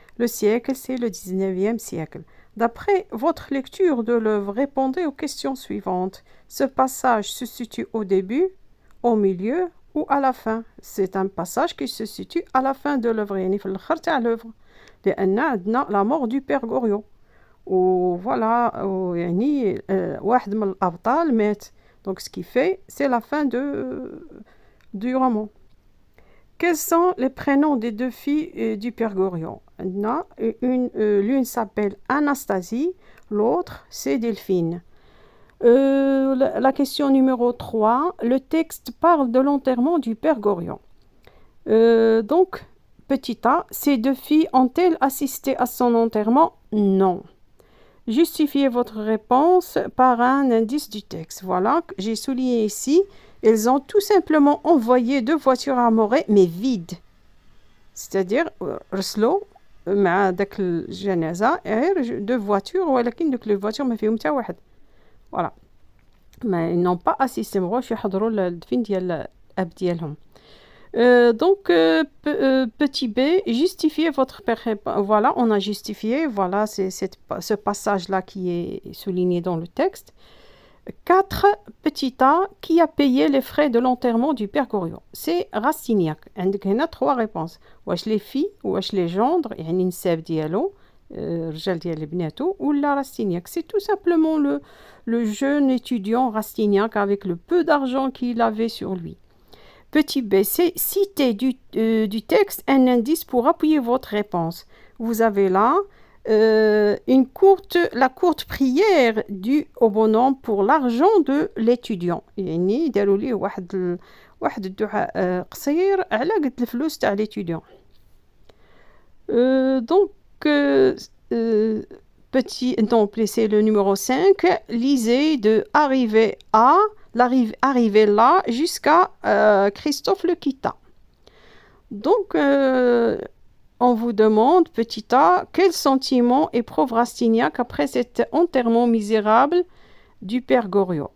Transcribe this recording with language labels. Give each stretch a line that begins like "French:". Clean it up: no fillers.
French: Le siècle, c'est le 19e siècle. D'après votre lecture de l'œuvre, répondez aux questions suivantes. Ce passage se situe au début, au milieu ou à la fin? C'est un passage qui se situe à la fin de l'œuvre,
Arabic: يعني في الآخر تاع
French: l'œuvre.
Arabic: لأن عندنا
French: la mort du Père Goriot.
Arabic: وفوالا يعني واحد من الأبطال مات.
French: Donc ce qui fait, c'est la fin du roman. Quels sont les prénoms des deux filles du Père Goriot? L'une s'appelle Anastasie, l'autre c'est Delphine. La question numéro 3, le texte parle de l'enterrement du Père Goriot. Donc, petit a, ces deux filles ont-elles assisté à son enterrement? Non. Justifiez votre réponse par un indice du texte. Voilà, j'ai souligné ici. Elles ont tout simplement envoyé deux voitures armorées, mais vides.
Arabic: C'est-à-dire, رسلوا مع داك الجنازة
French: deux voitures,
Arabic: ولكن دوك les voitures ما فيهم حتى واحد.
French: Voilà. Mais ils n'ont pas assisté,
Arabic: ما بغاوش يحضروا للدفن ديال الأب ديالهم.
French: Donc, petit b, justifiez votre réponse. Voilà, on a justifié. Voilà, c'est ce passage-là qui est souligné dans le texte. 4, petit a, qui a payé les frais de l'enterrement du Père Goriot? C'est Rastignac.
Arabic: عندك هنا 3 réponses. واش les filles, واش les gendres, يعني النساب ديالو, الرجال ديال بناتو, ولا Rastignac.
French: C'est tout simplement le jeune étudiant Rastignac avec le peu d'argent qu'il avait sur lui. Petit b, c'est citer du texte un indice pour appuyer votre réponse. Vous avez là la courte prière due au bonhomme pour l'argent de l'étudiant.
Arabic: يعني داروا ليه واحد الدعاء قصير على قد الفلوس تاع l'étudiant.
French: Donc petit, donc c'est le numéro 5. Lisez de arriver à arriver là jusqu'à Christophe le quitta. Donc, on vous demande, petit a, quel sentiment éprouve Rastignac après cet enterrement misérable du Père Goriot?